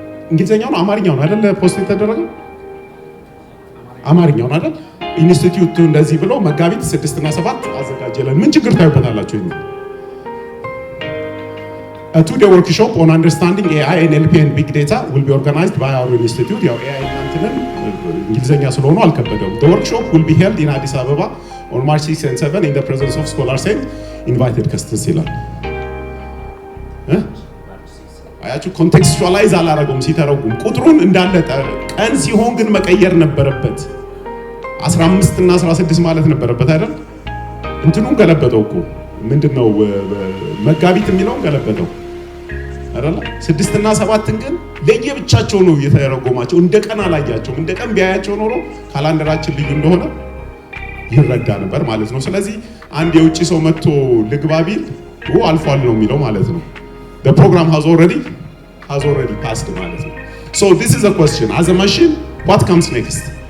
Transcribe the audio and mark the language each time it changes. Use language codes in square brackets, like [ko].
[am] እንግሊዘኛው ነው አማርኛው ነው አይደለ? ፖስት የተደረገው አማርኛው ነው አይደል? ኢንስቲትዩቱ እንደዚህ ብሎ መጋቢት 6 እና 7 አዘጋጀለን። ምን ችግር ታዩበታላችሁ? [en] ይሄን a two-day workshop on understanding AI and NLP and big data will be organized by our institute። [am] ያው AI እናንተንም እንግሊዘኛ ስለሆነ አልከበደውም። [en] the workshop will be held in Addis Ababa on March 6 and 7 in the presence of scholars and invited guests [am] ይላል። አያችሁ ኮንቴክስቹአላይዝ አላረገውም ሲተረጉም ቁጥሩን እንዳለ ቀን ሲሆን ግን መቀየር ነበረበት። 15 እና 16 ማለት ነበረበት አይደል? እንትኑን ገለበጠው እኮ ምንድነው መጋቢት የሚለውን ገለበጠው። አይደል 6 እና 7 ግን ለየብቻቸው ነው የተረጎማቸው እንደ ቀን አላያቸውም እንደ ቀን ቢያያቸው ኖሮ ካላንደራችን ልዩ እንደሆነ ይረዳ ነበር ማለት ነው ስለዚህ አንድ የውጪ ሰው መጥቶ ልግባ ቢል አልፏል ነው የሚለው ማለት ነው [en] the program has already passed [am] ማለት ነው [en] so this is a question as a machine what comes next